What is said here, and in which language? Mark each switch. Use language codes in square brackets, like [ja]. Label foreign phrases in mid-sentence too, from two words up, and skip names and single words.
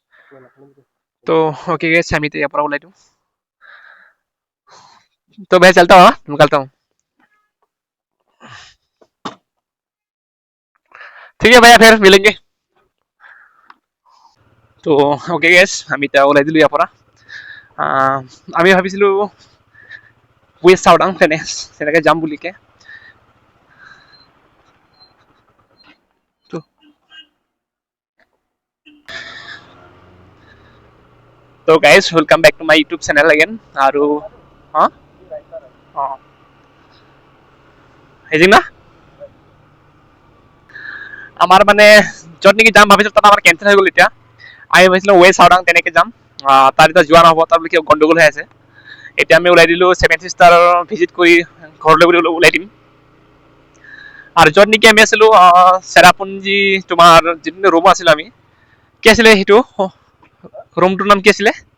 [hi] तो [en] okay guys [hi] हम यहाँ पर उलाई दूँ तो मैं चलता हूँ निकलता हूँ ठीक है भैया फिर मिलेंगे तो [en] okay guys [as] আমি এতিয়া ওলাই দিলোঁ ইয়াৰ পৰা আমি ভাবিছিলোঁ ৱেষ্ট চাওদাং তেনেকৈ যাম বুলিকে [en] so guys welcome back to my YouTube channel again আৰু হা অঁ [as] হেজিং না আমাৰ মানে য'ত নেকি যাম ভাবিছোঁ তাত আমাৰ কেঞ্চেল হৈ গ'ল এতিয়া আমি ভাবিছিলোঁ ৱে চাওদাং তেনেকৈ যাম তাত এতিয়া যোৱা নহ'ব তাত কিবা গণ্ডগোল হৈ আছে এতিয়া আমি ওলাই দিলোঁ ছেভেন ছিষ্টাৰ ভিজিট কৰি ঘৰলৈ বুলি ওলাই দিম আৰু য'ত নেকি আমি আছিলোঁ চেৰাপুঞ্জী তোমাৰ যিটো ৰুম আছিলোঁ আমি কি আছিলে সেইটো ৰুমটোৰ নাম কি আছিলে